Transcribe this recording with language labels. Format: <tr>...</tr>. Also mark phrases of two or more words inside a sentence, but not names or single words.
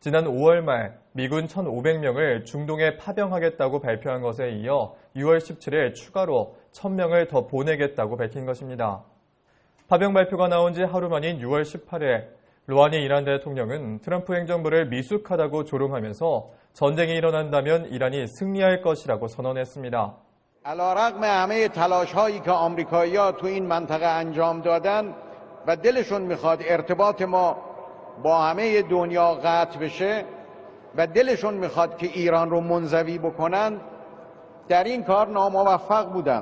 <ko>지난 5월 말 미군 1,500명을 중동에 파병하겠다고 발표한 것에 이어 6월 17일 추가로 1,000명을 더 보내겠다고 밝힌 것입니다. 파병 발표가 나온 지 하루 만인 6월 18일 루하니 이란 대통령은 트럼프 행정부를 미숙하다고 조롱하면서 전쟁이 일어난다면 이란이 승리할 것이라고 선언했습니다.</ko> <fa>علیرغم همه تلاش‌هایی که آمریکایی‌ها تو این منطقه انجام دادن و دلشون میخواد ارتباط ما با همه دنیا قطع بشه و دلشون میخواد که ایران رو منزوی بکنن در این کار ناموفق بودن.</fa>